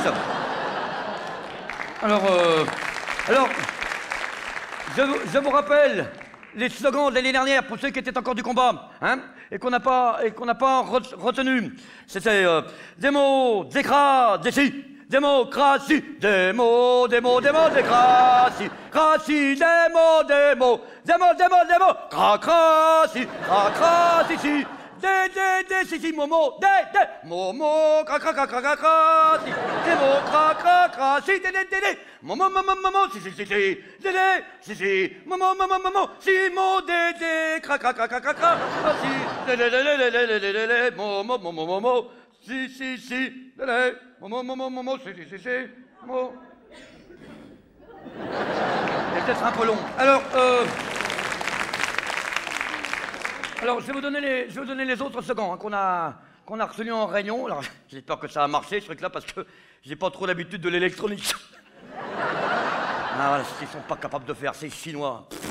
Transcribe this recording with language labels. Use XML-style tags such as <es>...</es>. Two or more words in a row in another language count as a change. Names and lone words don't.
<fr>Alors, je vous rappelle les slogans de l'année dernière pour ceux qui étaient encore du combat, hein, et qu'on n'a pas retenu. C'était des mots, des cras, des si, démocratie, des mots, démocratie, cratie, des mots, cracratie, si. Si, momo, momo, cra, si, démo, si, momo, si, momo, si, mo, cra, si, momo, si, mo. C'est peut-être un peu long. Alors, je vais vous donner les autres slogans hein, qu'on a retenus en réunion. Alors, j'espère que ça a marché, ce truc-là, parce que j'ai pas trop l'habitude de l'électronique. Ah, voilà, ce qu'ils sont pas capables de faire, c'est chinois.</fr>